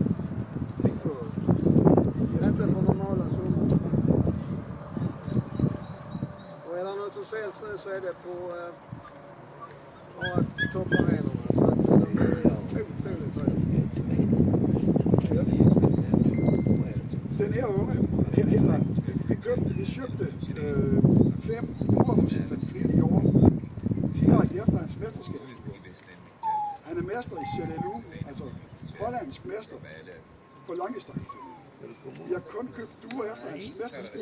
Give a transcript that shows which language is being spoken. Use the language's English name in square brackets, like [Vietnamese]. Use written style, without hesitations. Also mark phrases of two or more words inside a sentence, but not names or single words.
[Swedish] Inte för normala summor. Och är det något som säljs nu så är det på topparenorna. Så att de är otroligt bra. [Danish] Den her unge, vi købte 5 uger for sin Fleet i år, direkte efter hans mesterskab. Han er mester i CLU, altså hollandsk mester på langdistance. Vi har kun købt duer efter hans mesterskab.